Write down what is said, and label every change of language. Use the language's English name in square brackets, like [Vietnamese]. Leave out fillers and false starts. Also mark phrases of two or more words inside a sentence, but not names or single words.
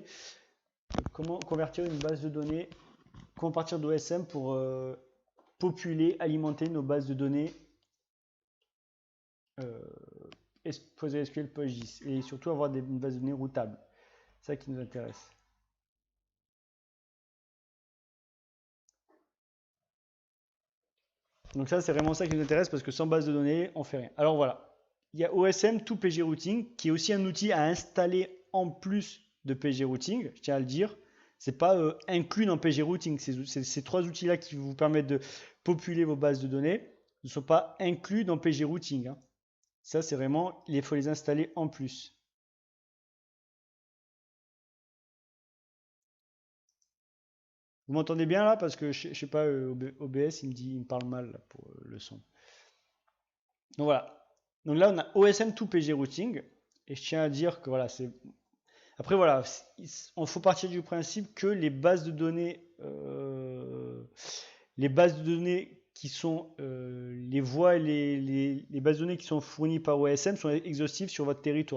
[French] Comment convertir une base de données. Comment partir d'OSM pour populer, alimenter nos bases de données PostgreSQL, PostGIS et surtout avoir une base de données routable. C'est ça qui nous intéresse. Donc ça, c'est vraiment ça qui nous intéresse parce que sans base de données, on fait rien. Alors voilà, il y a OSM to PG Routing qui est aussi un outil à installer en plus de PG Routing, je tiens à le dire. C'est pas inclus dans PG Routing. Ces trois outils-là qui vous permettent de populer vos bases de données ne sont pas inclus dans PG Routing. Hein. Ça, c'est vraiment, il faut les installer en plus. Vous m'entendez bien là? Parce que je sais pas, OBS, il me parle mal là, pour le son. Donc voilà. Donc là, on a OSM to PG Routing. Et je tiens à dire que voilà, c'est. Après, voilà, il faut partir du principe que les bases de données, qui sont les voies et les bases de données qui sont fournies par OSM sont exhaustives sur votre territoire.